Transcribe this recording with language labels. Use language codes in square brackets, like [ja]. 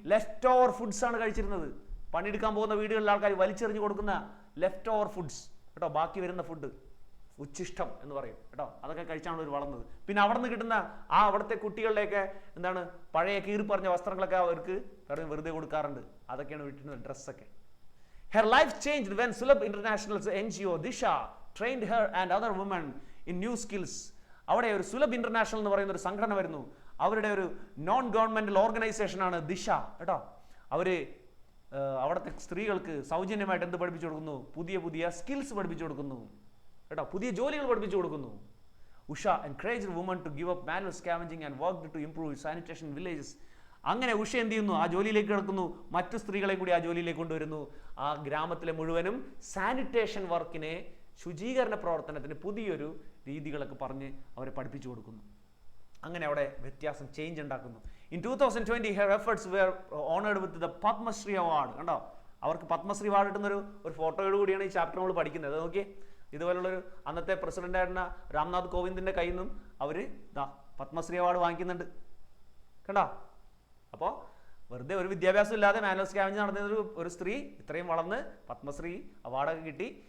[ml] Left over foods ആണ് കഴിച്ചിരുന്നത്. പണിയെടുക്കാൻ പോകുന്ന വീടുകളിലെ ആൾക്കാർ വലിച്ചെറിഞ്ഞ് കൊടുക്കുന്ന ലെഫ്റ്റ് ഓവർ ഫുഡ്സ് കേട്ടോ, ബാക്കി വരുന്ന ഫുഡ്, ഉച്ചിഷ്ടം എന്ന് പറയും കേട്ടോ. അതൊക്കെ കഴിച്ചാണ് അവർ വളർന്നത്. പിന്നെ അവിടെ നിന്ന് കിട്ടുന്ന അവിടുത്തെ കുട്ടികളുടെയൊക്കെ എന്താണ് പഴയ കീറിപ്പറഞ്ഞ വസ്ത്രങ്ങളൊക്കെ അവർക്ക് വെറുതെ കൊടുക്കാറുണ്ട്. അതൊക്കെയാണ് വീട്ടിൽ ഡ്രസ്സൊക്കെ. [en] Her life changed when Sulabh International's NGO Disha trained her and other women in new skills. [ml] അവിടെ ഒരു സുലഭ് ഇന്റർനാഷണൽ എന്ന് പറയുന്ന ഒരു സംഘടന വരുന്നു. അവരുടെ ഒരു നോൺ ഗവൺമെന്റൽ ഓർഗനൈസേഷനാണ് ദിശ കേട്ടോ. അവര് അവിടുത്തെ സ്ത്രീകൾക്ക് സൗജന്യമായിട്ട് എന്ത് പഠിപ്പിച്ചു കൊടുക്കുന്നു? പുതിയ പുതിയ സ്കിൽസ് പഠിപ്പിച്ചു കൊടുക്കുന്നു കേട്ടോ, പുതിയ ജോലികൾ പഠിപ്പിച്ചു കൊടുക്കുന്നു. [en] Usha encouraged woman to give up manual scavenging and work to improve sanitation villages. [ml] അങ്ങനെ ഉഷ എന്ത് ചെയ്യുന്നു? ആ ജോലിയിലേക്ക് കിടക്കുന്നു. മറ്റു സ്ത്രീകളെ കൂടി ആ ജോലിയിലേക്ക് കൊണ്ടുവരുന്നു. ആ ഗ്രാമത്തിലെ മുഴുവനും സാനിറ്റേഷൻ വർക്കിനെ, ശുചീകരണ പ്രവർത്തനത്തിന് പുതിയൊരു രീതികളൊക്കെ പറഞ്ഞ് അവരെ പഠിപ്പിച്ചു കൊടുക്കുന്നു. അങ്ങനെ അവിടെ വ്യത്യാസം, ചേഞ്ച് ഉണ്ടാക്കുന്നു. [en] In 2020 her efforts were honored with the Padmashri award കണ്ടോ. [ml] അവർക്ക് പത്മശ്രീ അവാർഡ് കിട്ടുന്നൊരു ഫോട്ടോയോട് കൂടിയാണ് ഈ ചാപ്റ്റർ നമ്മൾ പഠിക്കുന്നത്. നോക്കിയേ, ഇതുപോലുള്ളൊരു അന്നത്തെ പ്രസിഡന്റായിരുന്ന രാംനാഥ് കോവിന്ദിന്റെ കയ്യിൽ നിന്നും അവർ പത്മശ്രീ അവാർഡ് വാങ്ങിക്കുന്നുണ്ട് കണ്ടോ. അപ്പോൾ വെറുതെ ഒരു വിദ്യാഭ്യാസം ഇല്ലാതെ മാനുവൽ സ്കാവെഞ്ചിങ് നടന്ന ഒരു സ്ത്രീ ഇത്രയും വളർന്ന് പത്മശ്രീ അവാർഡൊക്കെ കിട്ടി.